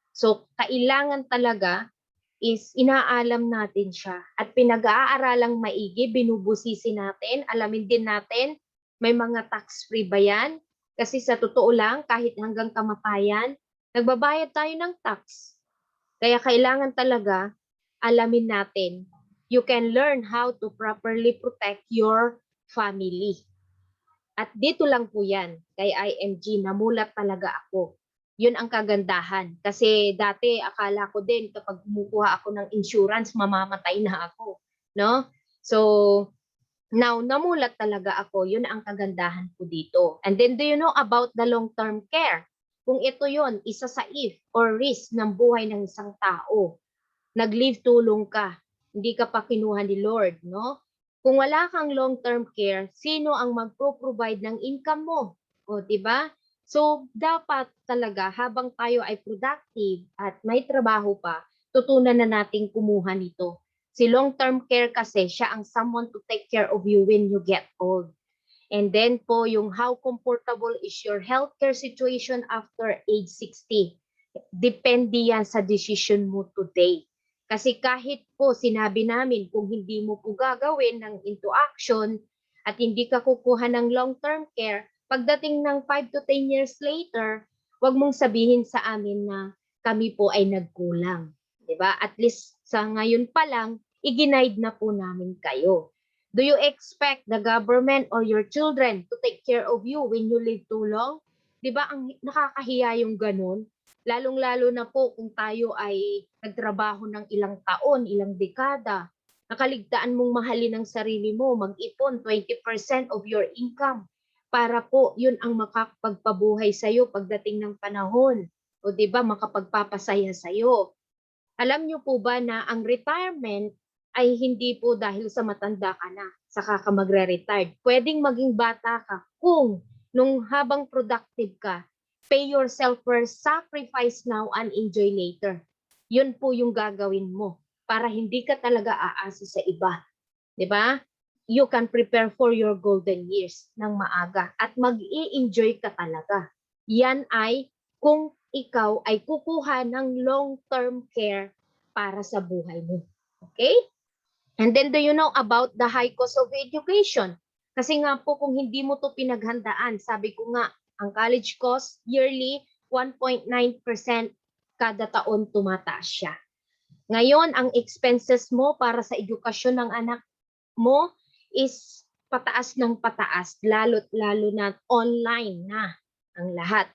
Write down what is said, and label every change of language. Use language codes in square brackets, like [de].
[tl] So, kailangan talaga is inaalam natin siya at pinag-aaralang maigi, binubusisi natin, alamin din natin, may mga tax-free ba yan? Kasi sa totoo lang, kahit hanggang kamatayan, nagbabayad tayo ng tax. Kaya kailangan talaga alamin natin. [en] You can learn how to properly protect your family. [tl] At dito lang po yan, kay IMG, namulat talaga ako. Yun ang kagandahan. Kasi dati akala ko din kapag kumukuha ako ng insurance, mamamatay na ako. No? So, now, namulat talaga ako. Yun ang kagandahan ko dito. [en] And then, do you know about the long-term care? [tl] Kung ito yon, isa sa if or risk ng buhay ng isang tao. Nag-leave tulong ka. Hindi ka pa kinuha ni Lord, no? Kung wala kang long-term care, sino ang magpro-provide ng income mo? O, di ba? So, dapat talaga habang tayo ay productive at may trabaho pa, tutunan na nating kumuha nito. [en] Si long-term care [tl] kasi, siya ang [en] someone to take care of you when you get old. And then [tl] po, yung [en] how comfortable is your healthcare situation after age 60. [tl] Depende yan sa decision mo today. Kasi kahit po sinabi namin kung hindi mo po gagawin ng [en] into action [tl] at hindi ka kukuha ng long-term care, pagdating ng [en] 5 to 10 years later, [tl] wag mong sabihin sa amin na kami po ay nagkulang. 'Di ba? At least sa ngayon pa lang, i-guide na po namin kayo. [en] Do you expect the government or your children to take care of you when you live too long? [tl] 'Di ba ang nakakahiya yung ganun? Lalong-lalo na po kung tayo ay nagtrabaho ng ilang taon, ilang dekada. Nakaligtaan mong mahalin ang sarili mo, mag-ipon [en] 20% of your income [tl] para po yun ang makapagpabuhay sa'yo pagdating ng panahon. O di ba makapagpapasaya sa'yo. Alam niyo po ba na ang retirement ay hindi po dahil sa matanda ka na, saka ka magre-retired. Pwedeng maging bata ka kung nung habang productive ka, [en] pay yourself first, sacrifice now, and enjoy later. [tl] Yun po yung gagawin mo para hindi ka talaga aasa sa iba. 'Di ba? [en] You can prepare for your golden years [tl] ng maaga at mag-i-enjoy ka talaga. Yan ay kung ikaw ay kukuha ng long-term care para sa buhay mo. [en] Okay? And then do you know about the high cost of education? [tl] Kasi nga po kung hindi mo to pinaghandaan, sabi ko nga, ang college cost yearly 1.9% kada taon tumataas siya. Ngayon, ang expenses mo para sa edukasyon ng anak mo is pataas ng pataas, lalo na online na. ang lahat.